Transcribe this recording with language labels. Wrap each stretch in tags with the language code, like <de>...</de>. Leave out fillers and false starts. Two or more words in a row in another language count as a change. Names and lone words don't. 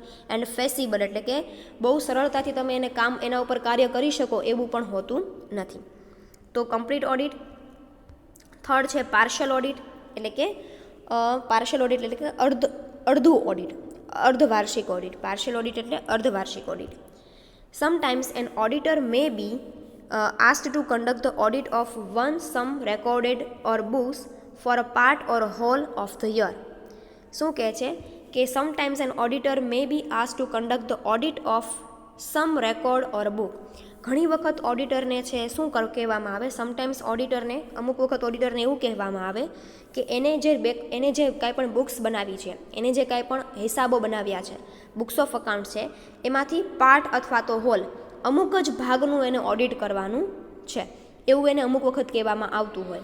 <gu>એન્ડ ફેસિબલ એટલે કે બહુ સરળતાથી તમે એના ઉપર કાર્ય કરી શકો એવું પણ હોતું નથી. તો</gu> <en>complete audit.</en> <gu>થર્ડ છે</gu> <en>partial audit,</en> <gu>એટલે કે અડધું ઓડિટ, અર્ધવાર્ષિક ઓડિટ.</gu> <en>partial audit</en> <gu>એટલે અર્ધવાર્ષિક ઓડિટ.</gu> <en>sometimes an auditor may be asked to conduct the audit of one sum recorded or books for a part or a whole of the year.</en> <gu>શું કહે છે કે</gu> <en>sometimes an auditor may be asked to conduct the audit of some record or book.</en> <gu>ઘણી વખત ઓડિટરને છે શું કહેવામાં આવે, સમટાઇમ્સ ઓડિટરને અમુક વખત ઓડિટરને એવું કહેવામાં આવે કે એને જે કાંઈ પણ બુક્સ બનાવી છે, એને જે કાંઈ પણ હિસાબો બનાવ્યા છે,</gu> <en>books of account</en> <gu>છે, એમાંથી પાર્ટ અથવા તો હોલ અમુક જ ભાગનું એને ઓડિટ કરવાનું છે, એવું એને અમુક વખત કહેવામાં આવતું હોય.</gu>